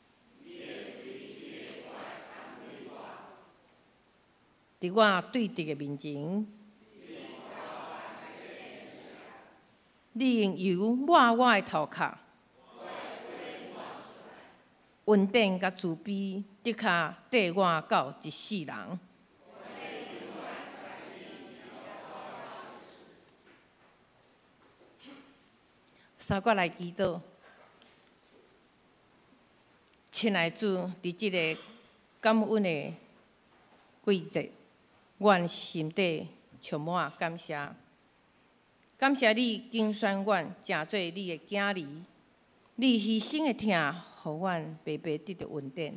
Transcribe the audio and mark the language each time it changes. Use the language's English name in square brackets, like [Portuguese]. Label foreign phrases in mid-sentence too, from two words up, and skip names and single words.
[Min Nan Chinese] 伫我对敌的面前，你用油抹我的头壳，恩典甲慈悲，的确缀我到一世人。三我来祈祷，亲爱的主，伫即个感恩的季节。阮心底充满感谢，感谢你拣选阮成做你的囝儿，你牺牲的疼，互阮白白得到恩典。